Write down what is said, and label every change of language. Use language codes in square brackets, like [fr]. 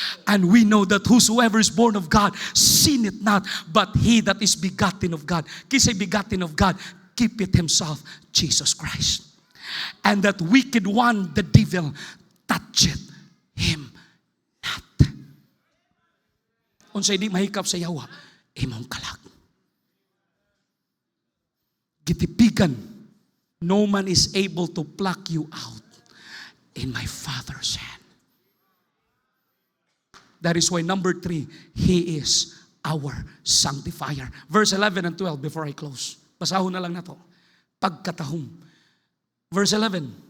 [en] And we know that whosoever is born of God sinneth not, but he that is begotten of God. [ceb] Kisay [en] begotten of God, keepeth himself, Jesus Christ. And that wicked one, the devil, toucheth him not. [ceb] Unsay di mahikap sa yawa, imong kalag. Gitipigan, [en] no man is able to pluck you out in my Father's hand. That is why number 3, He is our sanctifier. Verse 11 and 12 before I close. [ceb] Basahon na lang na to. Pagkatahom. [en] Verse 11.